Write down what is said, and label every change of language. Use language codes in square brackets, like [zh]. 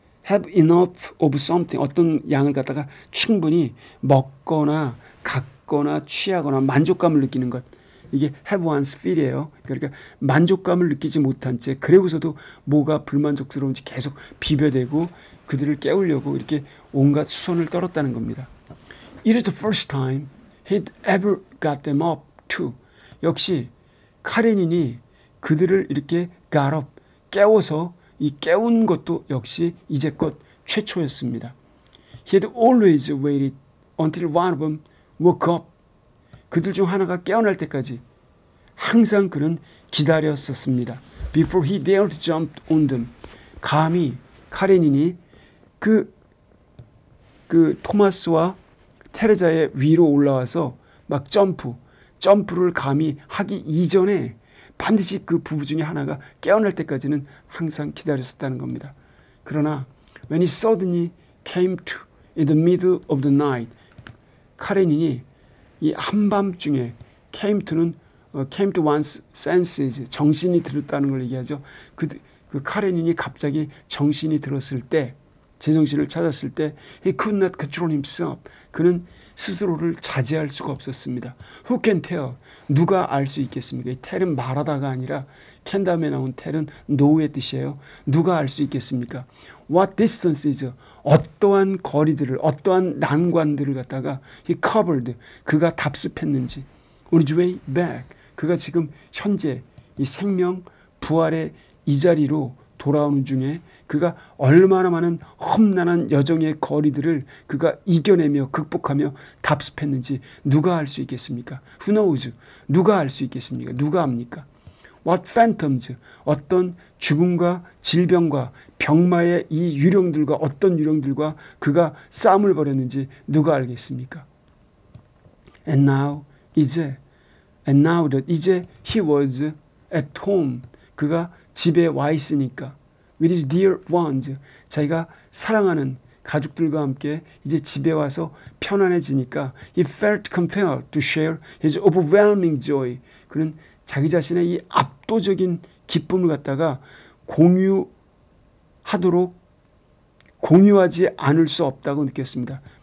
[en] have enough of something [ko] 어떤 양을 갖다가 충분히 먹거나 갖거나 취하거나 만족감을 느끼는 것 이게 have one's fill이에요. 그러니까 만족감을 느끼지 못한 채 그러고서도 뭐가 불만족스러운지 계속 비벼대고 그들을 깨우려고 이렇게 온갖 수선을 떨었다는 겁니다. [en] It is the first time he'd ever got them up too. [ko] 역시 카레닌이 그들을 이렇게 got up, 깨워서 이 깨운 것도 역시 이제껏 최초였습니다. [en] He had always waited until one of them woke up. [ko] 그들 중 하나가 깨어날 때까지 항상 그는 기다렸었습니다. [en] Before he dared jump on them. [ko] 감히 카레닌이 그 토마스와 테레자의 위로 올라와서 막 점프를 감히 하기 이전에 반드시 그 부부 중에 하나가 깨어날 때까지는 항상 기다렸었다는 겁니다. 그러나 [en] when he suddenly came to in the middle of the night [ko] 카레닌이 이 한밤중에 [en] came to one's senses [ko] 정신이 들었다는 걸 얘기하죠. 그 카레닌이 갑자기 정신이 들었을 때 제정신을 찾았을 때 [en] he could not control himself. [ko] 그는 스스로를 자제할 수가 없었습니다. [en] Who can tell? [ko] 누가 알 수 있겠습니까? 이 tell은 말하다가 아니라 can 다음에 나온 tell은 know의 뜻이에요. 누가 알 수 있겠습니까? [en] What distances? [ko] 어떠한 거리들을 어떠한 난관들을 갖다가 [en] he covered. [ko] 그가 답습했는지 [en] on his way back. [ko] 그가 지금 현재 이 생명 부활의 이 자리로 돌아오는 중에 그가 얼마나 많은 험난한 여정의 거리들을 그가 이겨내며 극복하며 답습했는지 누가 알 수 있겠습니까? [en] Who knows? [ko] 누가 알 수 있겠습니까? 누가 압니까? [en] What phantoms? [ko] 어떤 죽음과 질병과 병마의 이 유령들과 어떤 유령들과 그가 싸움을 벌였는지 누가 알겠습니까? [en] And now 이제 he was at home. [ko] 그가 집에 와 있으니까 [en] with his dear ones. [ko] 자기가 사랑하는 가족들과 함께 이제 집에 와서 편안해지니까 [en] he felt compelled to share his overwhelming joy. [ko] 그는 자기 자신의 이 압도적인 기쁨을 갖다가 공유하지 않을 수 없다고 느꼈습니다.